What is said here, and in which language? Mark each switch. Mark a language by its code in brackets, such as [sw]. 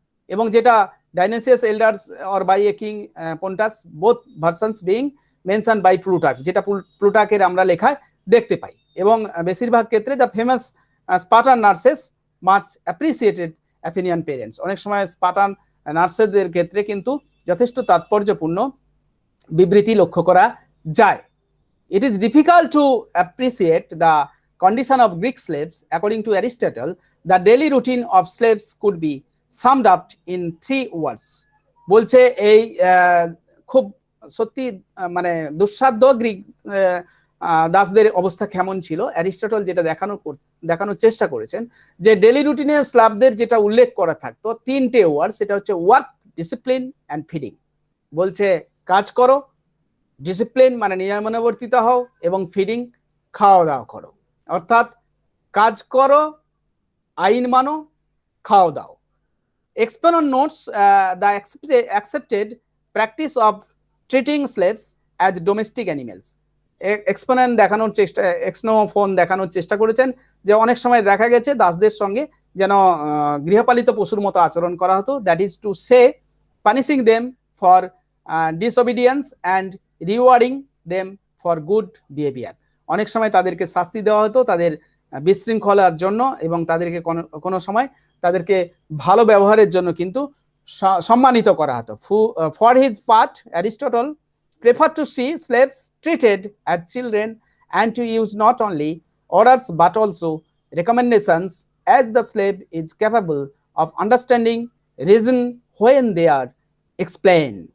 [bn] এবং যেটা [en] Dionysius elders or by a king Pontus, both versions being mention by Plutarch, [bn] যেটা প্লুটার্কের আমরা লেখায় দেখতে পাই। এবং বেশিরভাগ ক্ষেত্রে [en] the famous Spartan nurses much appreciated Athenian parents, [bn] অনেক সময় স্পার্টান নার্সেসদের ক্ষেত্রে কিন্তু যথেষ্ট তাৎপর্যপূর্ণ বিবৃতি লক্ষ্য করা যায়। [en] It is difficult to appreciate the condition of Greek slaves. According to Aristotle, the daily routine of slaves could be summed up in 3 words. [bn] বলছে এই খুব সত্যি মানে দুঃসাধ্য গ্রিক দাসদের অবস্থা কেমন ছিল। অ্যারিস্টটল যেটা দেখানোর চেষ্টা করেছেন যে ডেলি রুটিনে স্লাভদের যেটা উল্লেখ করা থাকতো 3টে ওয়ার্ড, সেটা হচ্ছে [en] Work, discipline and feeding. [bn] বলছে কাজ করো, ডিসিপ্লিন মানে নিয়মানুবর্তিতা হও, এবং ফিডিং খাওয়া দাওয়া করো, অর্থাৎ কাজ করো, আইন মানো, খাওয়া দাও। [en] Exponent notes the accepted practice of treating slaves as domestic animals. [bn] Exponent দেখানোর চেষ্টা, এক্সনোফোন দেখানোর চেষ্টা করেছেন যে অনেক সময় দেখা গেছে দাসদের সঙ্গে যেন গৃহপালিত পশুর মতো আচরণ করা হতো, [en] That is to say punishing them for disobedience and rewarding them for good behaviour. [bn] অনেক সময় তাদেরকে শাস্তি দেওয়া হতো তাদের বিশৃঙ্খলার জন্য, এবং তাদেরকে কোনো সময় তাদেরকে ভালো ব্যবহারের জন্য কিন্তু সম্মানিত করা হতো। [en] For his part Aristotle preferred to see slaves treated as children and to use not only orders but also recommendations, as the slave is capable of understanding reason when they are explained.